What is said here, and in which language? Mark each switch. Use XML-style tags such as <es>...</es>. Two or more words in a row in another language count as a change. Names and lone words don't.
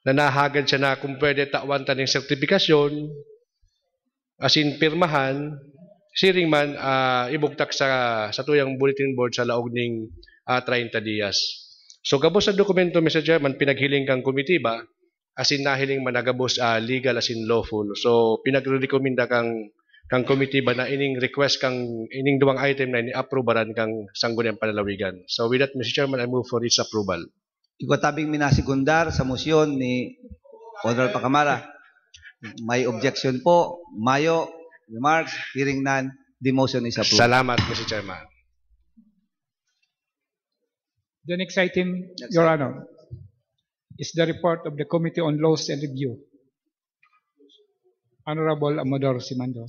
<bik>na nahagad siya na kung pwede tawantan ng sertifikasyon,</bik> <en>as in</en> <bik>pirmahan, siring man ibugtak sa tuyang bulletin board sa laog ning 30 dias. So gabos sa dokumento, Mr. Chairman, pinaghiling kang committee ba,</bik> <en>as in</en> <bik>nahiling managabos</bik> <en>legal as in lawful.</en> <bik>So pinagrekomenda kang committee ba na ining request kang ining duwang item na ini-approvean kang Sangguniang Panlalawigan.</bik> <en>So with that, Mr. Chairman, I move for its approval.</en> <bik>Ikatabing minasigundar sa motion ni Honorable Pacamara. May objection po. Mayo,</bik> <en>remarks, hearing none, the motion is approved.</en> <bik>Salamat, Mr. Chairman.</bik> <en>The next item, Your Honor, is the report of the Committee on Laws and Review. Honorable Amador Simando.</en>